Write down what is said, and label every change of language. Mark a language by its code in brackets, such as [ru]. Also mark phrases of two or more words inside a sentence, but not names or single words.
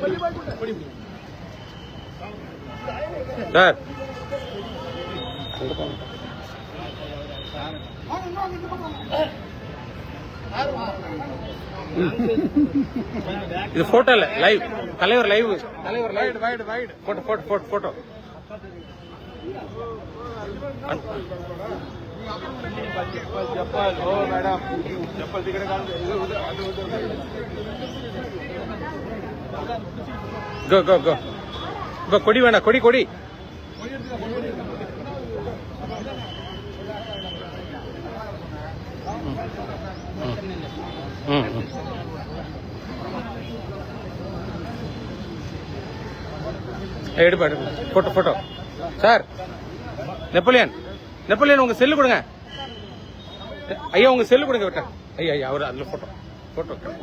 [ta] சார் இது போட்டோ இல்ல லைவ் தலைவர் லைவ் தலைவர் லைவ் [en] wait wait photo photo photo photo madam [mr] चप्पल तिकडे [en] go go go go [ta] கொடி வேணா கொடி கொடி எடுப்பா [en] photo photo sir [ta] நெப்போலியன் நெப்போலியன் உங்க செல்லு கொடுங்க ஐயா உங்க செல்லு கொடுங்க விட்ட ஐயா ஐயா அவரு அதுல [en] photo photo